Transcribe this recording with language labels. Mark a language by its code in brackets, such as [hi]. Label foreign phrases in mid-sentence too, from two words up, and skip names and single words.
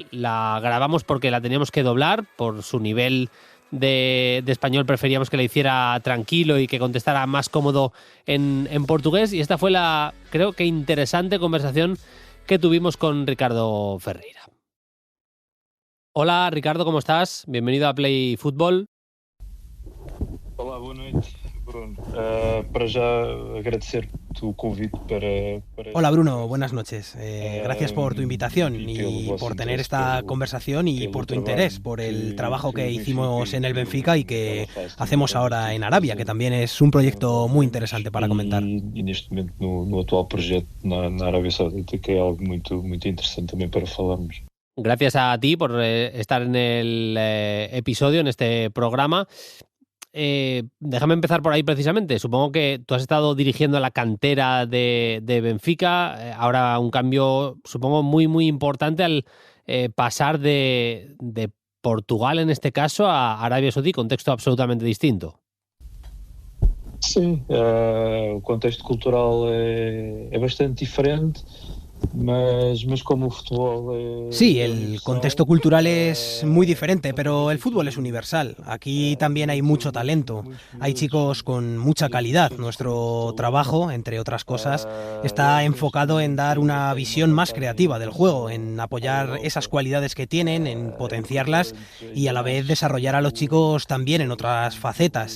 [es] La grabamos porque la teníamos que doblar por su nivel de español. Preferíamos que la hiciera tranquilo y que contestara más cómodo en portugués. Y esta fue la, creo que interesante conversación que tuvimos con Ricardo Ferreira. Hola Ricardo, ¿cómo estás? Bienvenido a Play Fútbol. [pt] Olá, boa noite, Bruno. Para já agradecer tu convite para... [es] Hola Bruno, buenas noches. Gracias por tu invitación y por tener esta conversación y por tu interés, por el trabajo que hicimos en el Benfica y que hacemos ahora en Arabia, que también es un proyecto muy interesante para comentar. [pt] E neste momento no atual projeto na Arábia Saudita, que é algo muito interesante também para falarmos. [es] Gracias a ti por estar en el episodio, en este programa. Déjame empezar por ahí precisamente. Supongo que tú has estado dirigiendo la cantera de Benfica. Ahora un cambio, supongo, muy importante al pasar de Portugal, en este caso, a Arabia Saudí, contexto absolutamente distinto. [pt] Sim, o contexto cultural é bastante diferente. Mas como [es] el fútbol Sí, el contexto cultural es muy diferente, pero el fútbol es universal. Aquí también hay mucho talento, hay chicos con mucha calidad. Nuestro trabajo, entre otras cosas, está enfocado en dar una visión más creativa del juego, en apoyar esas cualidades que tienen, en potenciarlas y a la vez desarrollar a los chicos también en otras facetas.